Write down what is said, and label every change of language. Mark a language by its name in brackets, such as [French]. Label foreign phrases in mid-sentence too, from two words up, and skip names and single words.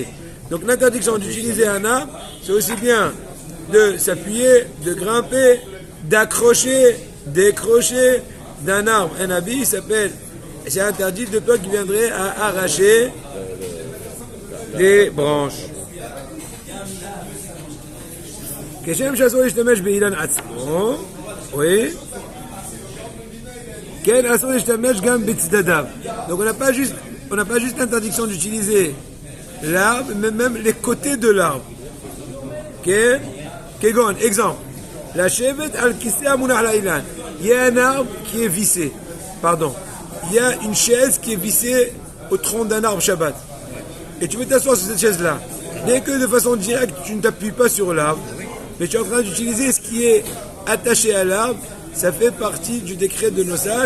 [French] Donc l'interdiction d'utiliser un arbre, c'est aussi bien de s'appuyer, de grimper, d'accrocher, décrocher d'un arbre. Un habit s'appelle, c'est interdit de toi qui viendrait à arracher des branches. [Hebrew] כשם שאסור להשתמש באילן עצמו, oui. כן, אסור להשתמש גם בצדדיו. [French] Donc on n'a pas juste l'interdiction d'utiliser l'arbre, mais même les côtés de l'arbre. [Hebrew] כן? כגון, exemple. לשבת על כיסא המונח לאילן. [French] Il y a un arbre qui est vissé. Pardon. Il y a une chaise qui est vissée au tronc d'un arbre Shabbat. Et tu veux t'asseoir sur cette chaise-là. Bien que de façon directe, tu ne t'appuies pas sur l'arbre, mais tu es en train d'utiliser ce qui est attaché à l'arbre, ça fait partie du décret de nos sages.